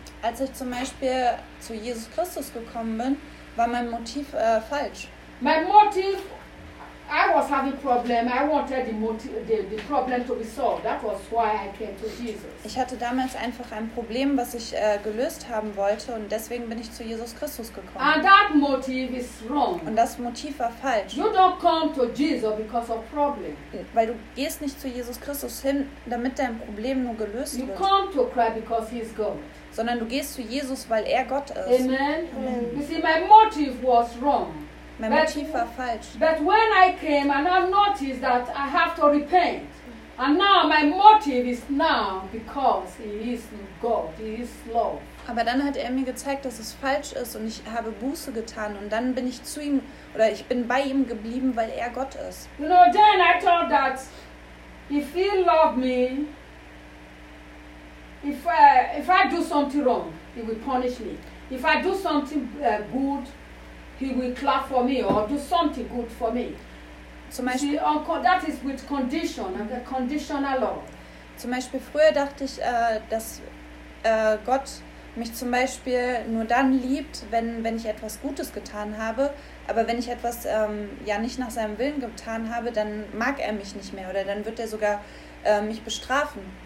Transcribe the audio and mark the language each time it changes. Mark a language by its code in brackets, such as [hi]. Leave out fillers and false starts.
[de] Als ich zum Beispiel zu Jesus Christus gekommen bin, war mein Motiv falsch. [en] My motive, I was having problem. I wanted the problem to be solved. That was why I came to Jesus. [de] Ich hatte damals einfach ein Problem, was ich gelöst haben wollte, und deswegen bin ich zu Jesus Christus gekommen. [en] And that motive is wrong. [de] Und das Motiv war falsch. [en] You don't come to Jesus because of problem. [de] Weil du gehst nicht zu Jesus Christus hin, damit dein Problem nur gelöst wird. [en] You come to Christ because he is God. [de] Sondern du gehst zu Jesus, weil er Gott ist. [en] Amen. Amen. You see, my motive was wrong. [de] Mein Motiv war falsch. [en] But when I came and I noticed that I have to repent, and now my motive is now because he is God, he is love. [de] Aber dann hat er mir gezeigt, dass es falsch ist, und ich habe Buße getan, und dann bin ich zu ihm, oder ich bin bei ihm geblieben, weil er Gott ist. [en] You know, then I thought that if he loved me, if I do something wrong, he will punish me. If I do something good, he will clap for me or do something good for me. [de] Zum Beispiel, [en] that is with condition, a conditional love. [de] Zum Beispiel früher dachte ich, dass Gott mich zum Beispiel nur dann liebt, wenn ich etwas Gutes getan habe. Aber wenn ich etwas nicht nach seinem Willen getan habe, dann mag er mich nicht mehr, oder dann wird er sogar mich bestrafen.